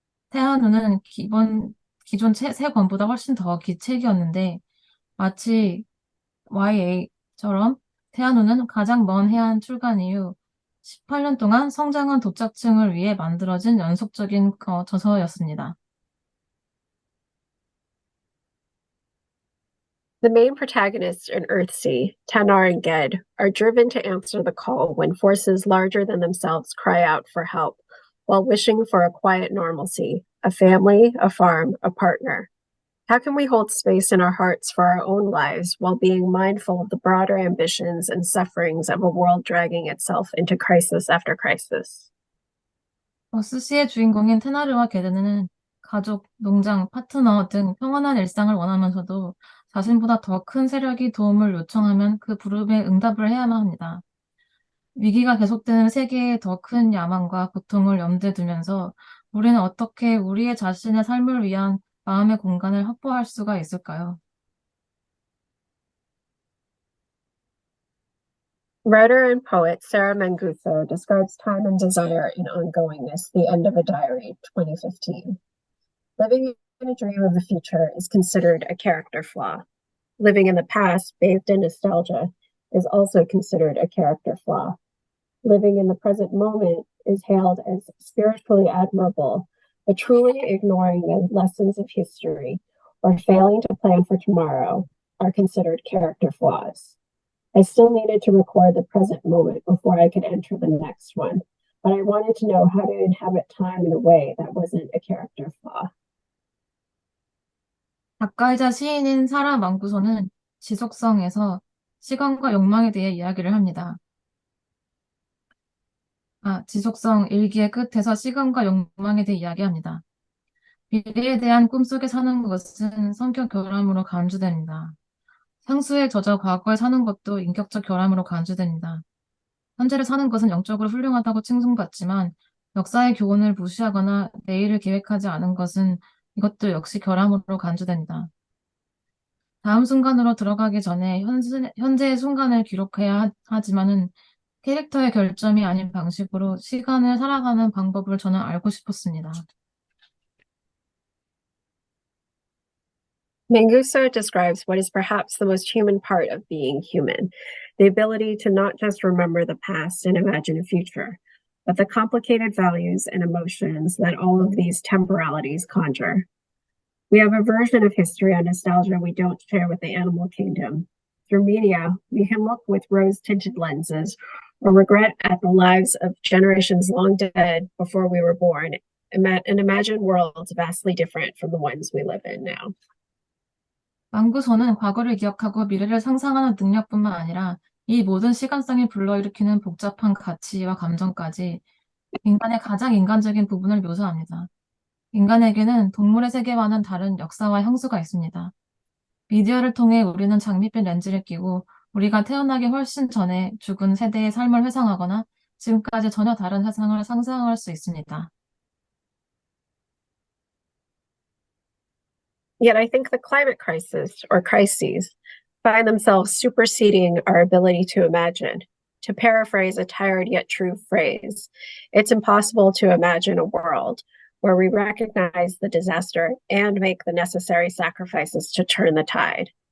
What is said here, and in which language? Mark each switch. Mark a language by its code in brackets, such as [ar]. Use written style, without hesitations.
[ko] 태한후는 기존 세 권보다 훨씬 더 긴 책이었는데 마치 YA처럼 태한후는 가장 먼 해안 출간 이후 18년 동안 성장한 도착층을 위해 만들어진 연속적인 저서였습니다. [en] The main protagonists in Earthsea, Tanar and Ged, are driven to answer the call when forces larger than themselves cry out for help, while wishing for a quiet normalcy, a family, a farm, a partner. How can we hold space in our hearts for our own lives while being mindful of the broader ambitions and sufferings of a world dragging itself into crisis after crisis? [ko] 어스시의 주인공인 테나르와 게르는 가족, 농장, 파트너 등 평안한 일상을 원하면서도 자신보다 더 큰 세력이 도움을 요청하면 그 부름에 응답을 해야만 합니다. 위기가 계속되는 세계의 더 큰 야망과 고통을 염두에 두면서 우리는 어떻게 우리의 자신의 삶을 위한 마음의 공간을 확보할 수가 있을까요? [en] Writer and poet Sarah Manguso describes Time and Desire in Ongoingness, The End of a Diary, 2015. Living in a dream of the future is considered a character flaw. Living in the past, bathed in nostalgia, is also considered a character flaw. Living in the present moment is hailed as spiritually admirable, but truly ignoring the lessons of history or failing to plan for tomorrow are considered character flaws. I still needed to record the present moment before I could enter the next one, but I wanted to know how to inhabit time in a way that wasn't a character flaw. [ko] 작가이자 시인인 사라 망구소는 지속성에서 시간과 욕망에 대해 이야기를 합니다. 지속성 일기의 끝에서 시간과 욕망에 대해 이야기합니다. 미래에 대한 꿈속에 사는 것은 성격 결함으로 간주됩니다. 향수에 젖어 과거에 사는 것도 인격적 결함으로 간주됩니다. 현재를 사는 것은 영적으로 훌륭하다고 칭송받지만 역사의 교훈을 무시하거나 내일을 계획하지 않은 것은 이것도 역시 결함으로 간주됩니다. 다음 순간으로 들어가기 전에 현재의 순간을 기록해야 하지만은 캐릭터의 결점이 아닌 방식으로 시간을 살아가는 방법을 저는 알고 싶었습니다. [en] Manguso describes what is perhaps the most human part of being human, the ability to not just remember the past and imagine a future, but the complicated values and emotions that all of these temporalities conjure. We have a version of history and nostalgia we don't share with the animal kingdom. Through media, we can look with rose-tinted lenses or regret at the lives of generations long dead before we were born and imagine worlds vastly different from the ones we live in now. [ko] 망구소는 과거를 기억하고 미래를 상상하는 능력뿐만 아니라 이 모든 시간성이 불러일으키는 복잡한 가치와 감정까지 인간의 가장 인간적인 부분을 묘사합니다. 인간에게는 동물의 세계와는 다른 역사와 향수가 있습니다. 미디어를 통해 우리는 장밋빛 렌즈를 끼고 우리가 태어나기 훨씬 전에 죽은 세대의 삶을 회상하거나 지금까지 전혀 다른 세상을 상상할 수 있습니다. [en] Yet I think the climate crisis or crises find themselves superseding our ability to imagine. To paraphrase a tired yet true phrase, it's impossible to imagine a world where we recognize the disaster and make the necessary sacrifices to turn the tide.